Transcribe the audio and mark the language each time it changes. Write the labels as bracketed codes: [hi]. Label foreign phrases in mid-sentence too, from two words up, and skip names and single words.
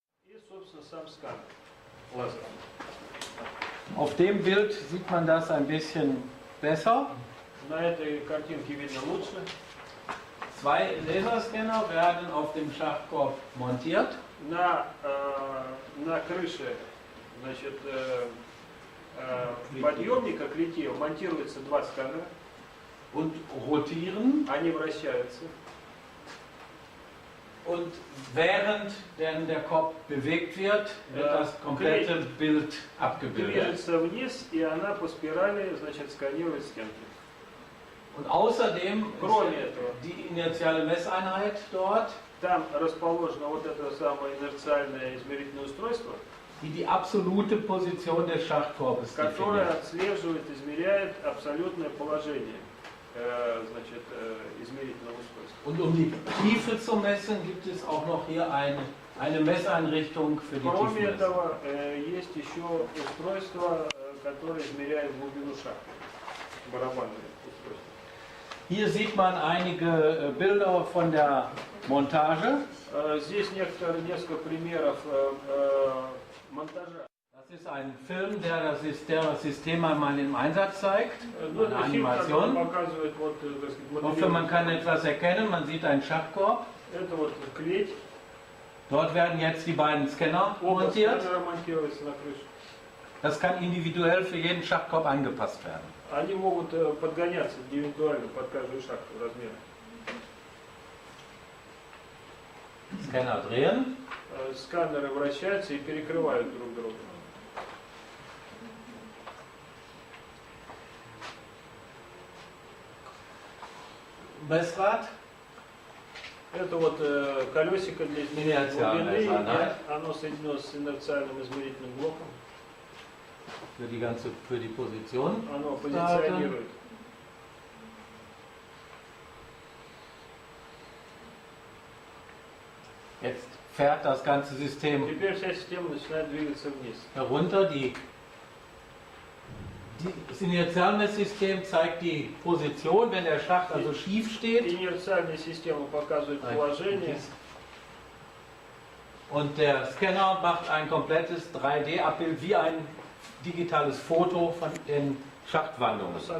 [de] Auf dem Bild sieht man das ein bisschen besser. Zwei Laserscanner werden auf dem Schachtkorb montiert. [ru] На крыше, значит, подъемника клетей монтируется два сканера. [de] Und rotieren. [ru] Они вращаются. [de] Und während denn der Korb bewegt wird, wird das komplette Bild abgebildet. [ru] Движется вниз, и она по спирали, значит, сканирует стенки. [de] Und außerdem die inertiale Messeinheit dort, [ru] там расположено вот это самое инерциальное измерительное устройство, [de] die absolute Position des Schachtkorbes [ru] которое отслеживает, измеряет абсолютное положение, значит, измерительного устройства. [de] Und um die Tiefe zu messen, gibt es auch noch hier eine Messeinrichtung für die Tiefe. [ru] Кроме этого, есть еще устройство, которое измеряет глубину шахты, барабанное устройство. [de] Hier sieht man einige Bilder von der Montage. [ru] Здесь несколько примеров монтажа. [de] Das ist ein Film, der das System einmal im Einsatz zeigt. Eine Animation. Ich hoffe, man kann etwas erkennen. Man sieht einen Schachtkorb. Dort werden jetzt die beiden Scanner montiert. Das kann individuell für jeden Schachtkorb angepasst werden. [ru] Они могут подгоняться индивидуально под каждую шахту размера. [de] Scanner drehen. [ru] Сканеры вращаются и перекрывают друг друга. [de] Messrad. [ru] Это вот колесико для измерения глубины. Оно соединено с инерциальным измерительным блоком. [de] Für die Position. [ru] Оно позиционирует. [de] Jetzt fährt das ganze System herunter. Das Inertialmesssystem zeigt die Position, wenn der Schacht also schief steht. Und der Scanner macht ein komplettes 3D-Abbild wie ein digitales Foto von den Schachtwandungen.